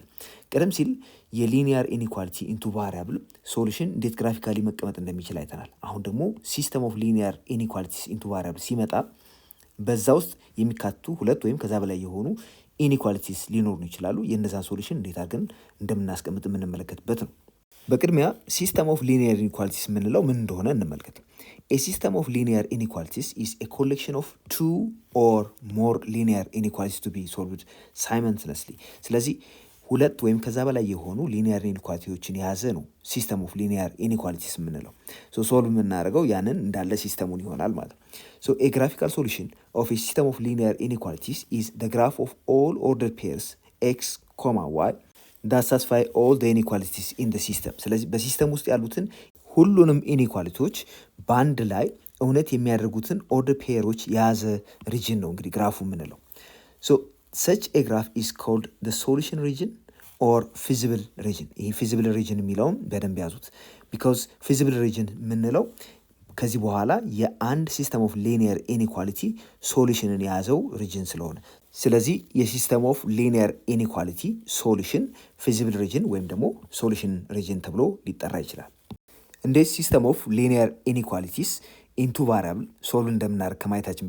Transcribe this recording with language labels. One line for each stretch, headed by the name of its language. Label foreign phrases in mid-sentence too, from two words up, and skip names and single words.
Amharic: ቀደም ሲል
English: linear inequality in two variable solution
Amharic: እንዴት ግራፊካሊ መቀመጥ እንደሚችል አይተናል። አሁን ደግሞ
English: system of linear inequalities in two variable
Amharic: ሲመጣ በዛ ውስጥ የሚካተቱ ሁለት ወይም ከዛ በላይ የሆኑ ኢንኢኳሊቲስ ሊኖሩ ይችላሉ። የእነዛን ሶሉሽን እንዴት አድርገን እንደምናስቀምጥ የምንመለከትበት ነው። በቅድሚያ
English: system of linear inequalities
Amharic: የምንለው ምን እንደሆነ እንመልከት።
English: A system of linear inequalities is a collection of two or more linear inequalities to be solved simultaneously.
Amharic: ስለዚህ ሁለት ወይም ከዛ በላይ የሆኑ ሊኒየር ኢንኢኳሊቲዎችን የያዘ ነው
English: system of linear inequalities
Amharic: የምንለው። ሶልቭ የምናደርገው ያንን እንዳለ ሲስተሙን ይሆናል ማለት ነው።
English: a graphical solution of a system of linear inequalities is the graph of all ordered pairs x, y that satisfy all the inequalities in the system.
Amharic: ስለዚህ በሲስተም ውስጥ ያሉትን ሁሉንም ኢኒኳሊቲዎች በአንድ ላይ እውነት የሚያደርጉትን
English: order pairs
Amharic: የያዘ ሪጅን ነው እንግዲህ ግራፉ የምንለው።
English: such a graph is called the solution region or feasible region።
Amharic: ይህ
English: feasible region
Amharic: የሚለውን በደንብ ያዙት።
English: because feasible region
Amharic: የምንለው ከዚህ በኋላ የአንድ
English: system of linear inequality solution
Amharic: የያዘው ሪጅን ስለሆነ፣ ስለዚህ
English: system of linear inequality solution feasible
Amharic: ሪጅን ወይም ደግሞ
English: solution region
Amharic: ተብሎ ሊጠራ ይችላል። እንዴት
English: system of linear inequalities in two variable
Amharic: ሶልቭ እንደምናደርግ ከማየታችን